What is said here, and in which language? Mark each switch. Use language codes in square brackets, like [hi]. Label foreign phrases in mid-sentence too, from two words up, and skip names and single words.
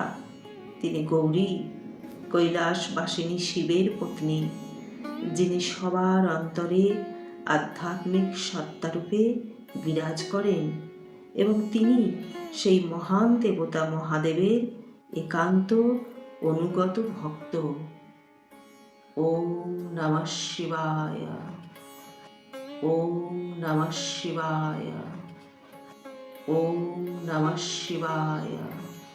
[bn] তিনি গৌরী, কৈলাসবাসিনী শিবের পত্নী, যিনি সবার অন্তরে আধ্যাত্মিক সত্তারূপে বিরাজ করেন এবং তিনি সেই মহান দেবতা মহাদেবের একান্ত অনুগত ভক্ত। [sa] ওম নমঃ শিবায়। ওম নমঃ শিবায়। ওম নমঃ শিবায়।